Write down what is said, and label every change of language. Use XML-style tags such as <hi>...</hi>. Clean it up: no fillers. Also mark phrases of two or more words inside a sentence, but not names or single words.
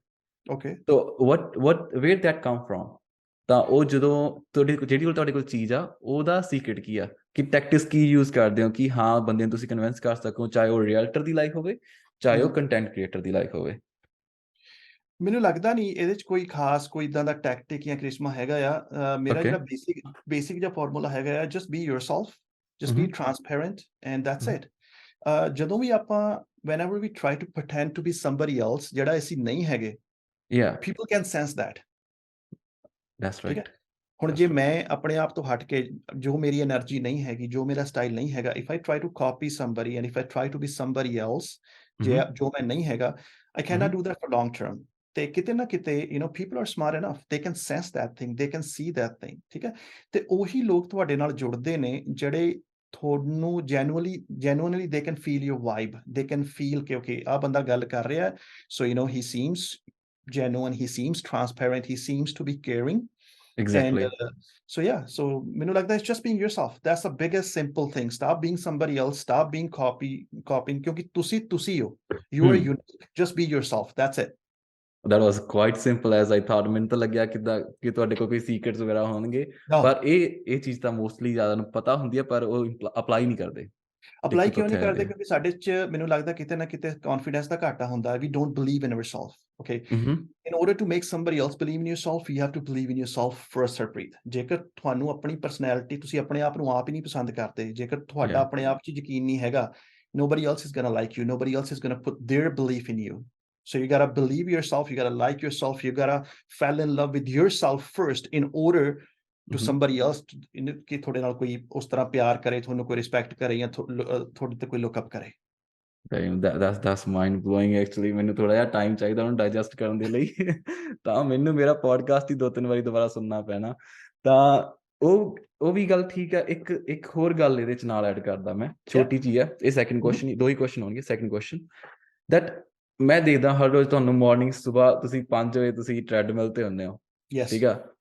<en>Okay. ਤੋ where that come from?</en> <pa>ਤਾਂ ਉਹ ਜਦੋਂ ਜਿਹੜੀ ਤੁਹਾਡੇ ਕੋਲ ਚੀਜ਼ ਆ, ਉਹਦਾ ਸੀਕ੍ਰੇਟ ਕੀ ਆ, ਕਿ ਟੈਕਟਿਕਸ ਕੀ ਯੂਜ਼ ਕਰਦੇ ਹੋ ਕਿ ਹਾਂ ਬੰਦੇ ਨੂੰ ਤੁਸੀਂ ਕਨਵਿੰਸ ਕਰ ਸਕੋ, ਚਾਹੇ ਉਹ ਰੀਅਲਟਰ ਦੀ ਲਾਈਫ ਹੋਵੇ, ਚਾਹੇ ਉਹ ਕੰਟੈਂਟ ਕ੍ਰੀਏਟਰ ਦੀ ਲਾਈਫ ਹੋਵੇ? ਮੈਨੂੰ ਲੱਗਦਾ ਨਹੀਂ ਇਹਦੇ 'ਚ ਕੋਈ ਖਾਸ ਕੋਈ ਇੱਦਾਂ ਦਾ ਟੈਕਟਿਕ ਜਾਂ ਕ੍ਰਿਸ਼ਮਾ ਹੈਗਾ ਆ। ਮੇਰਾ ਜਿਹੜਾ ਬੇਸਿਕ ਜਿਹਾ ਫਾਰਮੂਲਾ ਹੈਗਾ ਆ,</pa> <en>Just be yourself, just be transparent, and that's it.</en> <pa>ਜਦੋਂ ਵੀ ਆਪਾਂ</pa> <en>whenever we try to pretend to be somebody else,</en> <pa>ਜਿਹੜਾ ਅਸੀਂ ਨਹੀਂ ਹੈਗੇ,</pa> <en>people can sense that. That's</en> <pa>ਠੀਕ ਹੈ?</pa> <en>right.</en> <pa>ਹੁਣ ਜੇ ਮੈਂ ਆਪਣੇ ਆਪ ਤੋਂ ਹਟ ਕੇ, ਜੋ ਮੇਰੀ ਐਨਰਜੀ ਨਹੀਂ ਹੈਗੀ, ਜੋ ਮੇਰਾ ਸਟਾਈਲ ਨਹੀਂ ਹੈਗਾ,</pa> <en>if I try to copy somebody and if I try to be somebody else,</en> <pa>ਜੋ ਮੈਂ ਨਹੀਂ ਹੈਗਾ,</pa> <en>I cannot do that for long term.</en> <pa>ਤੇ ਕਿਤੇ ਨਾ ਕਿਤੇ,</pa> <en>you know, people are smart enough, they can sense that thing, they can see that thing,</en> <pa>ਠੀਕ ਹੈ? ਤੇ ਉਹੀ ਲੋਕ ਤੁਹਾਡੇ ਨਾਲ ਜੁੜਦੇ ਨੇ ਜਿਹੜੇ ਤੁਹਾਨੂੰ</pa> <en>genuinely they can feel</en> <pa>your vibe, they can feel ਕਿ okay, ਆਹ ਬੰਦਾ ਗੱਲ ਕਰ ਰਿਹਾ,</pa> <en>so you know he seems genuine, he seems transparent, he seems to be caring. Exactly. And so yeah, so</en> <pa>ਮੈਨੂੰ ਲੱਗਦਾ</pa> <en>it's just being yourself. That's the biggest simple thing. Stop being somebody else, stop being copying,</en> <pa>ਕਿਉਂਕਿ ਤੁਸੀਂ ਹੋ,</pa> <en>you are unique, just be yourself, that's it. That was quite simple as I thought.</en> <pa>ਮੈਨੂੰ ਤਾਂ ਲੱਗਿਆ ਕਿੱਦਾਂ ਕਿ ਤੁਹਾਡੇ ਕੋਲ ਕੋਈ ਸੀਕ੍ਰੇਟਸ ਵਗੈਰਾ ਹੋਣਗੇ, ਪਰ ਇਹ ਚੀਜ਼ ਤਾਂ ਮੋਸਟਲੀ ਜ਼ਿਆਦਾ ਨੂੰ ਪਤਾ ਹੁੰਦੀ ਹੈ, ਪਰ ਉਹ ਅਪਲਾਈ ਨਹੀਂ ਕਰਦੇ। ਅਪਲਾਈ ਕਿਉਂ ਨਹੀਂ ਕਰਦੇ? ਕਿਉਂਕਿ ਸਾਡੇ 'ਚ ਮੈਨੂੰ ਲੱਗਦਾ ਕਿਤੇ ਨਾ ਕਿਤੇ ਕੌਨਫੀਡੈਂਸ ਦਾ ਘਾਟਾ ਹੁੰਦਾ ਹੈ।</pa> <en>We don't believe in ourselves, okay? In order to make somebody else believe in yourself, you have to believe in yourself first, Harpreet.</en> <pa>ਜੇਕਰ ਤੁਹਾਨੂੰ ਆਪਣੀ ਪਰਸਨੈਲਿਟੀ, ਤੁਸੀਂ ਆਪਣੇ ਆਪ ਨੂੰ ਆਪ ਹੀ ਨਹੀਂ ਪਸੰਦ ਕਰਦੇ, ਜੇਕਰ ਤੁਹਾਡਾ ਆਪਣੇ ਆਪ 'ਚ ਯਕੀਨ ਨਹੀਂ ਹੈਗਾ,</pa> <en>nobody else is gonna like you, nobody else is gonna put their belief in you. So you gotta believe yourself, you gotta like yourself, you gotta fall in love with yourself first in order to somebody else</en> <pa>ਕਿ ਤੁਹਾਡੇ ਨਾਲ ਕੋਈ ਉਸ ਤਰ੍ਹਾਂ ਪਿਆਰ ਕਰੇ, ਤੁਹਾਨੂੰ ਕੋਈ ਰਿਸਪੈਕਟ ਕਰੇ, ਜਾਂ ਤੁਹਾਡੇ ਤੇ ਕੋਈ ਲੁੱਕ ਅਪ ਕਰੇ।</pa> <en>That's mind blowing actually.</en> <pa>ਮੈਨੂੰ ਥੋੜਾ ਜਿਹਾ ਟਾਈਮ ਚਾਹੀਦਾ ਉਹਨੂੰ ਡਾਈਜੈਸਟ ਕਰਨ ਦੇ ਲਈ ਤਾਂ ਮੈਨੂੰ ਮੇਰਾ ਪੋਡਕਾਸਟ ਹੀ 2-3 ਵਾਰੀ ਦੁਬਾਰਾ ਸੁਣਨਾ ਪੈਣਾ। ਤਾਂ ਉਹ ਵੀ ਗੱਲ ਠੀਕ ਹੈ। ਇੱਕ ਹੋਰ ਗੱਲ ਇਹਦੇ 'ਚ ਨਾਲ ਐਡ ਕਰਦਾ ਮੈਂ, ਛੋਟੀ ਜਿਹੀ ਹੈ। ਇਹ ਸੈਕਿੰਡ ਕੁਐਸਚਨ, 2 ਹੀ ਕੁਐਸਚਨ ਹੋਣਗੇ।</pa> <en>Second question that</en> <pa>ਮੈਂ ਦੇਖਦਾ ਹਰ ਰੋਜ਼ ਤੁਹਾਨੂੰ ਮਾਰਨਿੰਗ ਸੁਬਾਹ ਤੁਸੀਂ 5 ਵਜੇ ਤੁਸੀਂ ਟ੍ਰੈਡਮਿਲ ਤੇ ਹੁੰਦੇ ਹੋ, ਠੀਕ ਆ?</pa>